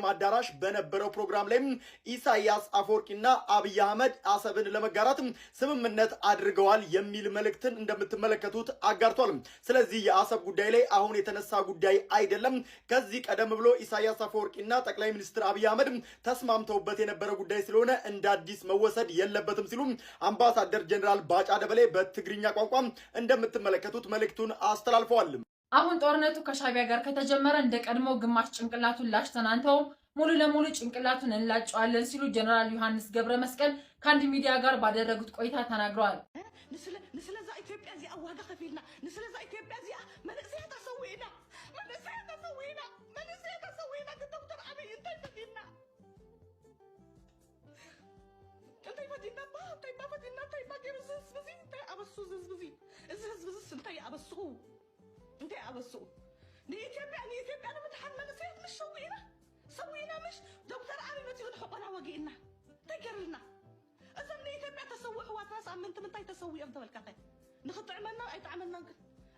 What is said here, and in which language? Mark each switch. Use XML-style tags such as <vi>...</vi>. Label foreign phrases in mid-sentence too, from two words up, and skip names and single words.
<am>አዳራሽ በነበረው ፕሮግራም ላይ ኢሳያስ አፈወርቂና አብይ አህመድ አሰብን ለመጋራት ስምምነት አድርገዋል የሚል መልእክትን እንደምትመለከቱት አጋርቷል። ስለዚህ የአሰብ ጉዳይ ላይ አሁን የተነሳ ጉዳይ አይደለም። ከዚህ ቀደም ብሎ ኢሳያስ አፈወርቂና ጠቅላይ ሚኒስትር አብይ አህመድ ተስማምተውበት የነበረ ጉዳይ ስለሆነ እንደ አዲስ መወሰድ የለበትም ሲሉ አምባሳደር ጀነራል ባጫ ደበሌ በትግርኛ ቋንቋ እንደምትመለከቱት መልእክቱን አስተላልፈዋል። አሁን ጦርነቱ ከሻቢያ ጋር ከተጀመረ እንደ ቀድሞ ግማሽ ጭንቅላቱን ላሽተናንተው ሙሉ ለሙሉ ጭንቅላቱን እንላጨዋለን ሲሉ ጀነራል ዮሐንስ ገብረ መስቀል ከአንድ ሚዲያ ጋር ባደረጉት ቆይታ ተናግረዋል።</am> <ti>ንስለዛ ኢትዮጵያ እዚኣ ዋጋ ከፊልና ንስለዛ ኢትዮጵያ እዚኣ መንእሰያ ተሰዊዕና ዶክተር አብይ እንታይ ፈቲና ገይሩ ዝህዝብዚ እንታይ ኣበሱ ዝህዝብዚ እዚ ህዝብዝስ እንታይ ኣበስኡ ንኢትዮጵያ ንምድሓን መንእሰያት ምሽ ሰዊዕና ምሽ ዶክተር አብይ መፂኡ ንሕቆና ወጊእና እንታይ ገይሩልና እዞም ንኢትዮጵያ ተሰዊዕ ህዋትናስ ኣብ ምንታይ ተሰዊዖም ተመልካታይ ንኽጥዕመና ኣይጥዕመናን ግን</ti>